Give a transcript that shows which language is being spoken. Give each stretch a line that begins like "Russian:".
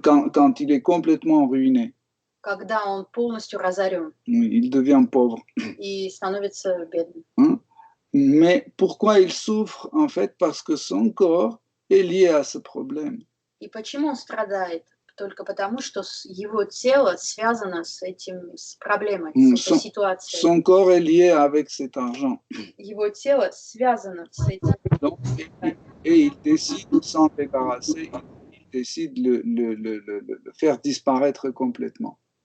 French: Quand il est complètement ruiné.
Russian: Когда он полностью разорен.
French: Il devient pauvre.
Russian: И становится бедным.
French: Mais pourquoi il souffre? En fait, parce que son corps est lié à ce problème.
Russian: И почему он страдает? Только потому, что его тело связано с проблемой, с этой ситуацией.
French: Son corps est lié avec cet argent.
Russian: Его тело связано с этим.
French: Donc, et il décide de s'en débarrasser, il décide de le faire disparaître complètement.